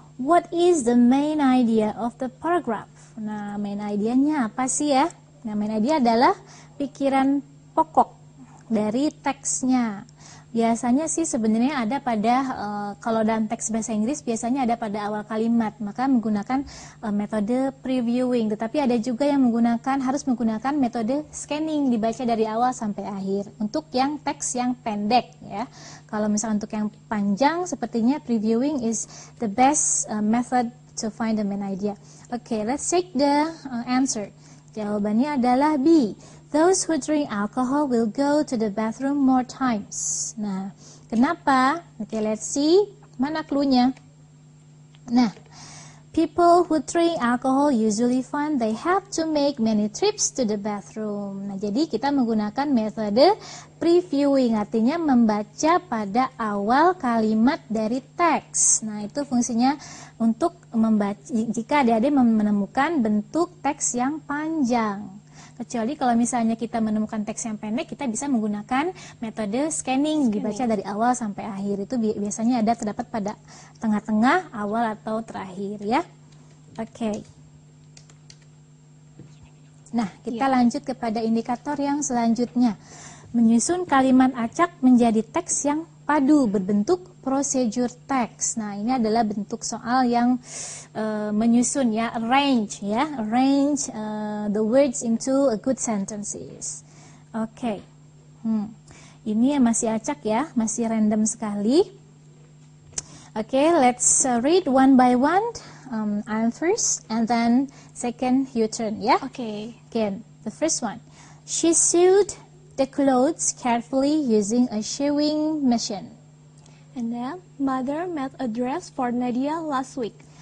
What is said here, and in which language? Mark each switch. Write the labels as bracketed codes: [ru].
[en] What is the main idea of the paragraph? [id] Nah, main idea-nya apa sih ya? Nah, main idea adalah pikiran pokok dari teksnya. Biasanya sih sebenarnya ada pada, kalau dalam teks bahasa Inggris biasanya ada pada awal kalimat, maka menggunakan metode previewing. Tetapi ada juga yang harus menggunakan metode scanning, dibaca dari awal sampai akhir. Untuk yang teks yang pendek ya. Kalau misalnya untuk yang panjang, sepertinya [en] previewing is the best method to find the main idea. Okay, let's check the answer. [id] Jawabannya adalah B. [en] Those who drink alcohol will go to the bathroom more times. [id] Nah, kenapa? [en] Okay, let's see. [id] Mana cluenya? [en] Nah, people who drink alcohol usually find they have to make many trips to the bathroom. [id] Nah, jadi kita menggunakan metode previewing, artinya membaca pada awal kalimat dari teks. Nah, itu fungsinya untuk membaca jika adik-adik menemukan bentuk teks yang panjang. Kecuali kalau misalnya kita menemukan teks yang pendek, kita bisa menggunakan metode scanning, dibaca dari awal sampai akhir. Itu biasanya terdapat pada tengah-tengah, awal atau terakhir ya. Oke. Nah, kita lanjut kepada indikator yang selanjutnya. Menyusun kalimat acak menjadi teks yang padu berbentuk prosedur teks. Nah, ini adalah bentuk soal yang menyusun ya, [en] arrange the words into a good sentences. [id] Oke. Ini masih acak ya, masih random sekali. [en] Oke, let's read one by one. I'm first and then second you turn ya. Okay. Again, the first one. She sewed the clothes carefully using a sewing machine. And then, mother made a dress for Nadia last week.